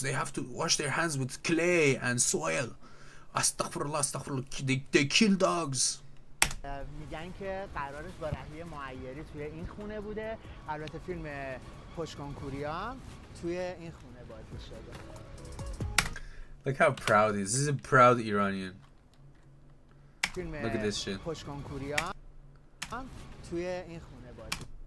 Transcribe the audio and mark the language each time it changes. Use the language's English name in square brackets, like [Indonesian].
[English] They have to wash their hands with clay and soil. Astaghfirullah. They kill dogs. [Persian] میگن که قرارش با رهی معیری توی این خونه بوده. البته فیلم پشت کنکوری هم توی این خونه بازی شده. [English] Look how proud he is. This is a proud Iranian. [Persian] فیلم [English] Look at this shit. [Persian] پشت کنکوری هم توی این خونه بازی.